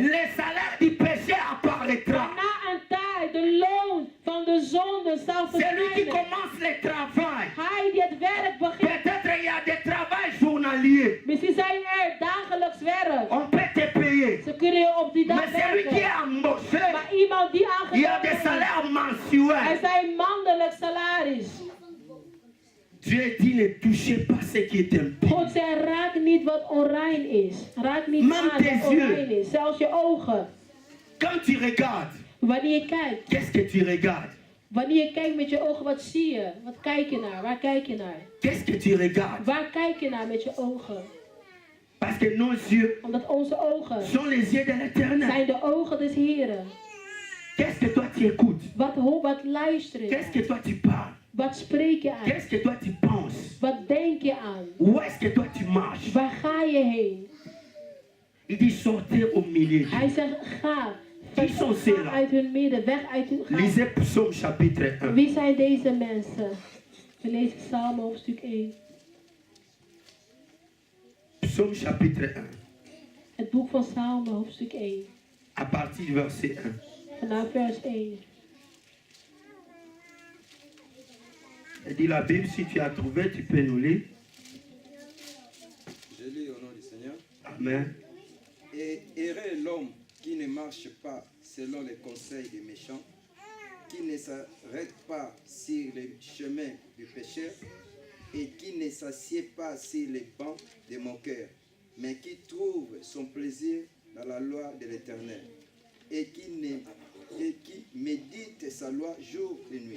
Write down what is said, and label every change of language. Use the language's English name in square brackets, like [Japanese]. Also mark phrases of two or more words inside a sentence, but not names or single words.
[French] le salaire du péché apparaîtra. [Dutch] Maar na een tijd, de loon van de zonde zal [French] Celui qui [Dutch] verschijnen. [French] commence le travail, [Dutch] Hij die het werk begint. [French] peut-être il y a des travails journaliers. [Dutch] Misschien zijn er dagelijks werk. [French] On peut te payer. [Dutch] Ze kunnen je op die dag [French] Mais celui qui est [Dutch] werken. [French] embauché, [Dutch] Maar iemand die [French] il y a [Dutch] aangenomen [French] des [Dutch] is, [French] salaires [Dutch] er [French] mensuels. [Dutch] zijn maandelijk salaris. [French] Dieu dit ne touchez pas ce qui est impur. [Dutch] God zei, raak niet wat onrein is. Raak niet [French] Même [Dutch] aan [French] tes [Dutch] wat [French] yeux. [Dutch] onrein is. Zelfs je ogen. [French] Quand tu regardes, [Dutch] Wanneer je kijkt. [French] qu'est-ce que tu regardes? [Dutch] Wanneer je kijkt met je ogen, wat zie je? Wat kijk je naar? Waar kijk je naar? [French] Qu'est-ce que tu regardes? [Dutch] Waar kijk je naar met je ogen? [French] Parce que nos yeux [Dutch] Omdat onze ogen [French] sont les yeux de l'Éternel. [Dutch] zijn de ogen des Heren. [French] Qu'est-ce que toi tu écoutes? [Dutch] Wat luister je [French] Qu'est-ce [Dutch] naar? [French] que toi tu parles? [Dutch] Wat spreek je aan? [French] Qu'est-ce que toi tu penses? [Dutch] Wat denk je aan? [French] Où est-ce que toi tu marches? [Dutch] Waar ga je heen? [French] Il dit sortez au milieu. [Dutch] Hij zegt, ga. [French] Qui sont [Dutch] Ga [French] ceux-là? [Dutch] uit hun midden, weg uit hun ga. [French] Lisez Psaume chapitre 1. [Dutch] Wie zijn deze mensen? We lezen Psalm hoofdstuk 1. [French] Psaume chapitre 1. [Dutch] Het boek van Psalm hoofdstuk 1. [French] À partir du verset 1. [Dutch] Vanaf vers 1. [French] Il dit la Bible, si tu as trouvé, tu peux nous lire. Je lis au nom du Seigneur. Amen. Et errait l'homme qui ne marche pas selon les conseils des méchants, qui ne s'arrête pas sur le chemin du pécheur, et qui ne s'assied pas sur les bancs de moqueurs, mais qui trouve son plaisir dans la loi de l'Éternel, et qui médite sa loi jour et nuit.